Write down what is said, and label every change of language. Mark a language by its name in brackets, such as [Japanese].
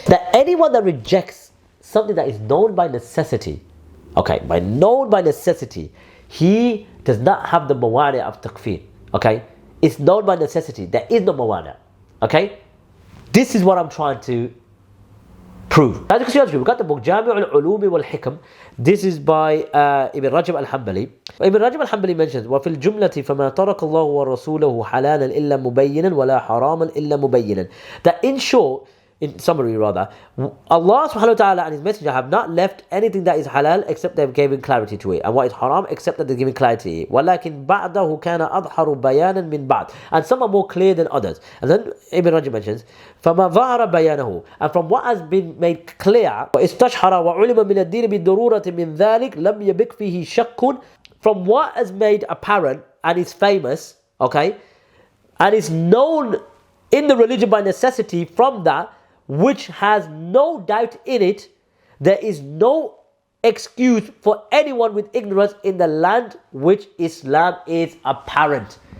[English] That anyone that rejects something that is known by necessity, by known by necessity, he does not have the mawani of takfir, It's known by necessity. There is no mawani, This is what I'm trying to prove. As you can see, we've got the book Jami' al-Ulum wal-Hikam. This is by Ibn Rajab al-Hanbali. [Arabic] Ibn Rajab al-Hanbali mentions, وَفِي الْجُمْلَةِ فَمَا تَرَكَ اللَّهُ وَرَسُولَهُ حَلَالًا إِلَّا مُبَيِّنًا وَلَا حَرَامًا إِلَّا مُبَيِّنًا. [English] That in short, in summary rather, Allah subhanahu wa ta'ala and His Messenger have not left anything that is halal except they've given clarity to it, and what is haram except that they've given clarity to it. [Arabic] وَلَكِنْ بَعْدَهُ كَانَ أَظْهَرُ بَيَانًا مِنْ بَعْدٍ. [English] And some are more clear than others. And then Ibn Rajab mentions, [Arabic] فَمَا ظَهَرَ بَيَانَهُ. [English] And from what has been made clear, [Arabic] وَإِسْتَشْحَرَ وَعُلِمَ مِنَ الدِّينِ بِالضَّرُورَةِ مِنْ ذَلِكَ لَمْ يَبِقْ فِيهِ شَكٌّ. [English] From what is made apparent and is famous, and is known in the religion by necessity, from that which has no doubt in it, there is no excuse for anyone with ignorance in the land which Islam is apparent.